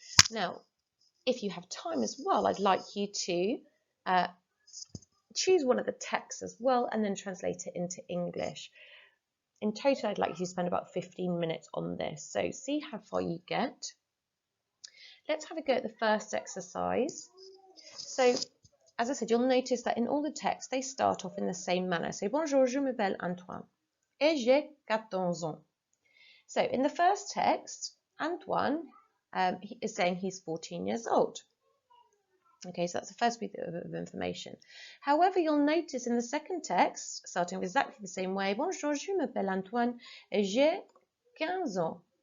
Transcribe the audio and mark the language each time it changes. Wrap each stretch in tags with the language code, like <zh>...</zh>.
<en>Now, if you have time as well, I'd like you to choose one of the texts as well and then translate it into English. In total, I'd like you to spend about 15 minutes on this, so see how far you get. Let's have a go at the first exercise. So, as I said, you'll notice that in all the texts, they start off in the same manner.</en> <fr>So, bonjour, je m'appelle Antoine, et j'ai 14 ans.</fr> <en>So, in the first text, Antoine he is saying he's 14 years old. Okay, so that's the first bit of information. However, you'll notice in the second text, starting exactly the same way,</en> <fr>bonjour, je m'appelle Antoine, et j'ai 15 ans.</fr>